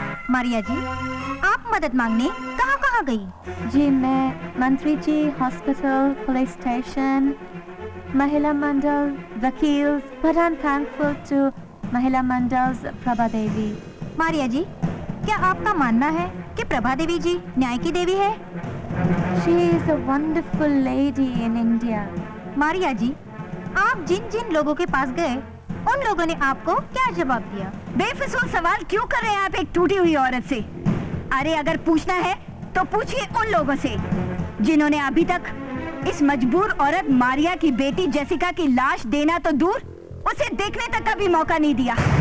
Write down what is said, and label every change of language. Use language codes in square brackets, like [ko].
[hi] मारिया जी, आप मदद मांगने कहाँ गई? जी मैं मंत्री जी, हॉस्पिटल, पुलिस स्टेशन, महिला मंडल, वकील, [en] but I'm thankful to [hi] महिला मंडल प्रभा देवी। मारिया जी, क्या आपका मानना है कि प्रभा देवी जी न्याय की देवी है? [en] She is a wonderful lady in India. [hi] Maria जी, आप जिन जिन लोगों के पास गए उन लोगों ने आपको क्या जवाब दिया? बेफिजूल सवाल क्यों कर रहे हैं आप एक टूटी हुई औरत से? अरे अगर पूछना है तो पूछिए उन लोगों से जिन्होंने अभी तक इस मजबूर औरत मारिया की बेटी जेसिका की लाश देना तो दूर, उसे देखने तक का भी मौका नहीं दिया।